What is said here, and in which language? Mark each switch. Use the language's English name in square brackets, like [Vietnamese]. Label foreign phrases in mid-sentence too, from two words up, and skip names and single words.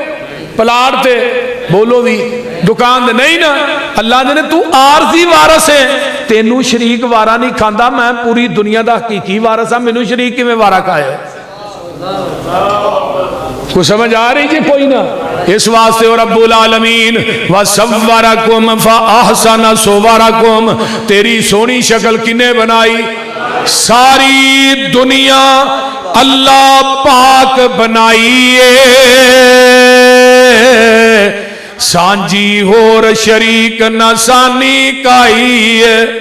[Punjabi] پلاٹ تے بولو بھی، دکان تے نہیں نا. اللہ نے تو عارضی وارث ہے، تینوں شریک وارا نہیں کھاندا، میں پوری دنیا دا حقیقی وارث ہاں، مینوں شریک کویں وارا کھائے? کچھ سمجھ آ رہی جی؟ کوئی نا. اس واسطے [Arabic] رب العالمين و صوركم ف أحسن صوركم, [Punjabi] تیری سوہنی شکل کنے بنائی? ساری دنیا اللہ پاک بنائی ہے، سانجھی ہور شریک نہ ثانی کائی ہے.